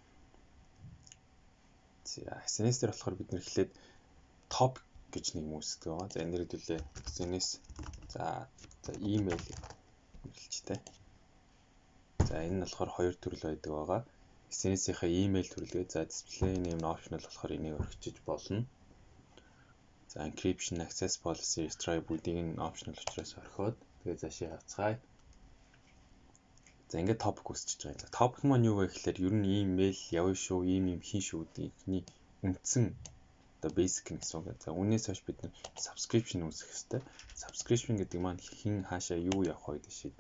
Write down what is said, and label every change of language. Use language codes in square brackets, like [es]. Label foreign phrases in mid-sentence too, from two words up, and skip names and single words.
[mn] За SNS дээр болохоор бид нэр эхлээд top гэж нэг юм үүсдэг байгаа. За энэ хэдүүлээ SNS за email хэрэглэлчтэй. За энэ нь болохоор хоёр төрөл байдаг байгаа. SNS-ийнхаа email төрөлгээ за [en] display name optional [mn] болохоор энийг орхиж болно. [en] За encryption, access policy, [mn] stripe бүгдийг нь optional учраас орхиод тэгээ цаашаа хавцгаая. За ингээд topic үүсчихэж байгаа. За topic маань юу вэ гэхээр ер нь email явна шүү, ийм хийн шүү гэдгийг үндсэн одоо basic гэсэн үг. За үүнээс хойш бид нар subscription үүсгэх хэрэгтэй. Subscription гэдэг маань хин хаашаа юу явах вэ гэдэг шийднэ.